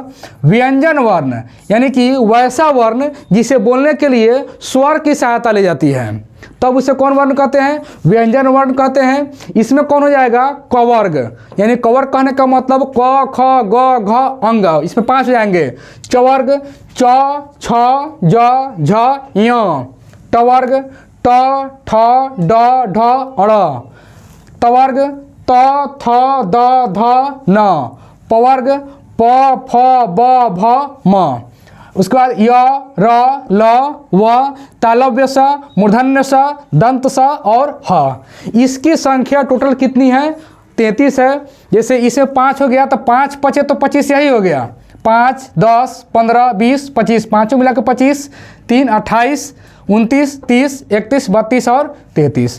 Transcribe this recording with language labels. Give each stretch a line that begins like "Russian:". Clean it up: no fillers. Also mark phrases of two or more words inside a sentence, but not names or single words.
Hindi: व्यंजन वर्ण यानी कि वैसा वर्ण जिसे बोलने के लिए स्वर की सहायता ली जाती है। तब उसे कौन वर्ण कहते हैं? व्यंजन वर्ण कहते हैं। इसमें कौन हो जाएगा? कवर्ग, यानी कवर्ग कहने का मतलब क ख ग घ अंग, इसमें 5 हो जाएंगे। चवर्ग च छ ज झ य, टवर्ग ट ठ ड ढ अड़, तवर्ग त थ द ध न, पवर्ग प फ ब भ म। उसके बाद य र ल व, तालव्य स, मूर्धन्य स, दंत स और ह। इसकी संख्या टोटल कितनी है? 33 है। जैसे इसमें 5 हो गया तो 5 पचे तो 25 यही हो गया। 5 10 15 20 25, पाँचों मिला के 25, 3 28 29 30 31 32 और 33।